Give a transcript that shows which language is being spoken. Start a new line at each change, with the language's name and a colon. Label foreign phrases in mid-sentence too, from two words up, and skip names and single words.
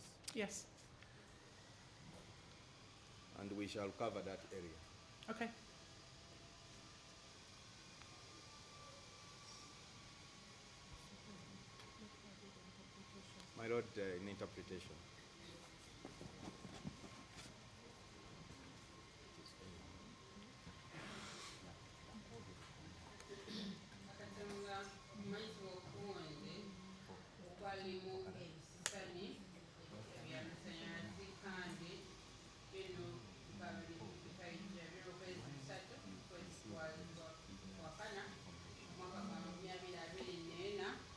English: Yes. and we shall cover that area. Okay. My Lord, in interpretation.
Nyankole: Katanga maizi w'okuwonde okwalimu ebisisani ebyamasanyalaze kandi bino babirikaija by'okwezi bisatu kwezi kwa kana omwaka gwa 2024